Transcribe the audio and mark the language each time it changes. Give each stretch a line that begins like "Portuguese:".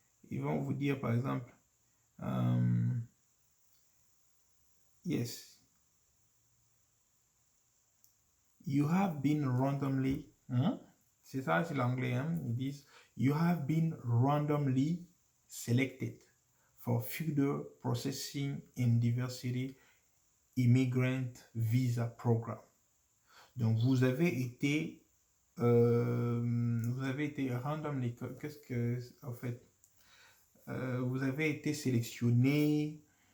French: Ils vont vous dire par exemple
English: yes, you have been randomly,
French: c'est ça, c'est l'anglais, hein? Ils disent
English: you have been randomly selected for further processing in diversity immigrant visa program.
French: Donc vous avez été randomly, qu'est-ce que en fait vous avez été sélectionné,